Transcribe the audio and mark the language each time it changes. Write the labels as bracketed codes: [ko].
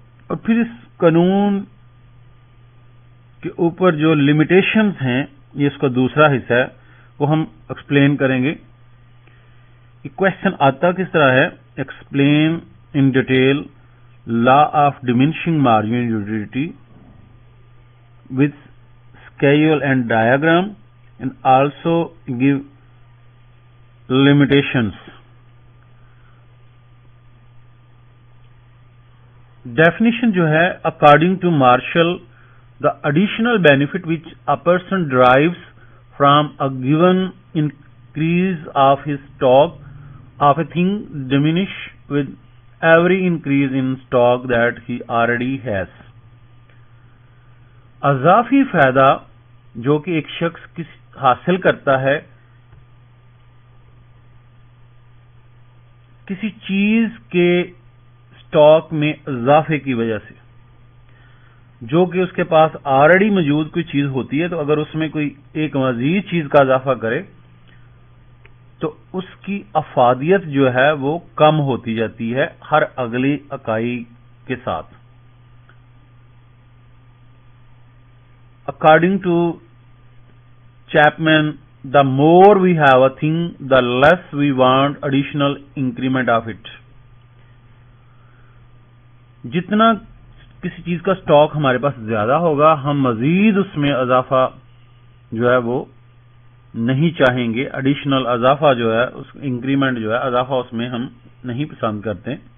[ur] اور پھر اس قانون کے اوپر جو لمیٹیشنز ہیں، یہ اس کا دوسرا حصہ ہے، وہ ہم ایکسپلین کریں گے۔ یہ کوشچن آتا کس طرح ہے، [en] Explain in detail law of diminishing marginal utility with scale and diagram, and also give limitations. Definition [ur] جو ہے [en] according to Marshall, the additional benefit which a person derives from a given increase of his stock of a thing diminish with every increase in stock that he already has. [ur] اضافی فائدہ جو کہ ایک شخص حاصل کرتا ہے کسی چیز کے اسٹاک میں اضافے کی وجہ سے، جو کہ اس کے پاس آلریڈی موجود کوئی چیز ہوتی ہے، تو اگر اس میں کوئی ایک مزید چیز کا اضافہ کرے تو اس کی افادیت جو ہے وہ کم ہوتی جاتی ہے ہر اگلی اکائی کے ساتھ. [en] According to Chapman, the more we have a thing, the less we want additional increment of it. [ur] جتنا کسی چیز کا سٹاک ہمارے پاس زیادہ ہوگا، ہم مزید اس میں اضافہ جو ہے وہ نہیں چاہیں گے. ایڈیشنل اضافہ جو ہے، اس انکریمنٹ جو ہے، اضافہ اس میں ہم نہیں پسند کرتے.